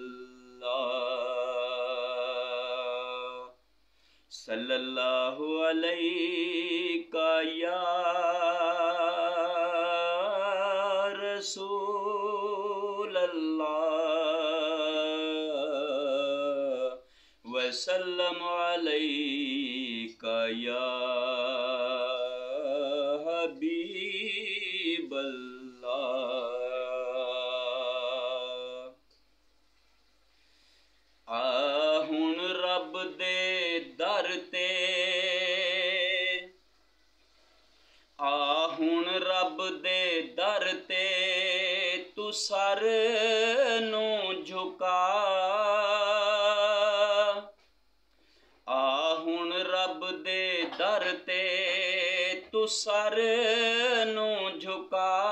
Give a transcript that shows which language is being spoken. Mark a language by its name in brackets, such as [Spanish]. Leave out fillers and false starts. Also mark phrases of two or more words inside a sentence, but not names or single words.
[Arabic] الله صلى الله عليك يا رسول الله وسلم عليك يا حبيب الله. [Punjabi] آ ہݨ رب دے در تے ہݨ رب دے در تے توں سر نوں جھکا ہݨ رب دے در تے توں سر نوں جھکا